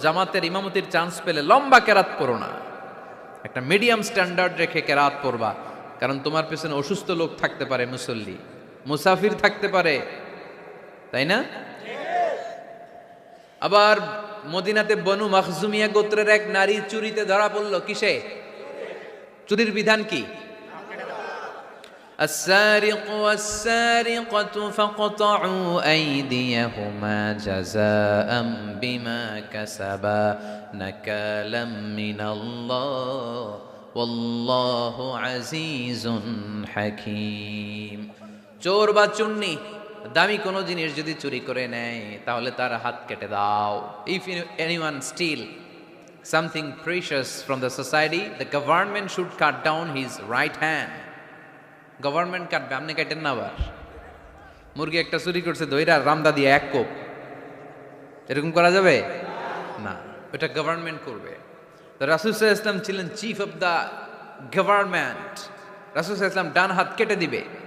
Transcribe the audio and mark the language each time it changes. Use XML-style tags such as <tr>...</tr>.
<bn>জামাতের ইমামতির চান্স পেলে লম্বা কেরাত পড়ো না, একটা মিডিয়াম স্ট্যান্ডার্ড রেখে কেরাত পড়বা, কারণ তোমার পেছনে অসুস্থ লোক থাকতে পারে, মুসল্লি, মুসাফির থাকতে পারে, তাই না? আবার মদিনাতে বনু মাখজুমিয়া গোত্রের এক নারী চুরিতে ধরা পড়ল। কিসে? চুরির বিধান কি?</bn> <ar>السارق والسارقة فاقطعوا أيديهما جزاء بما كسبا نكالا من الله والله عزيز حكيم।</ar> <bn>চোর বা চুন্নি দামি কোনো জিনিস যদি চুরি করে নেয় তাহলে তার হাত কেটে দাও।</bn> <en>If anyone steal something precious from the society, the government should cut down his right hand.</en> <bn>Government কাটবে, আপনি কাটেন না। আবার মুরগি একটা চুরি করছে, দইরা রামদা দিয়ে এক কোপ, এরকম করা যাবে না, ওটা গভর্নমেন্ট করবে। তো রাসূল সাল্লাল্লাহু আলাইহি ওয়াসাল্লাম ছিলেন</bn> <en>chief of the government,</en> <bn>রাসূল সাল্লাল্লাহু আলাইহি ওয়াসাল্লাম ডান হাত কেটে দিবে।</bn>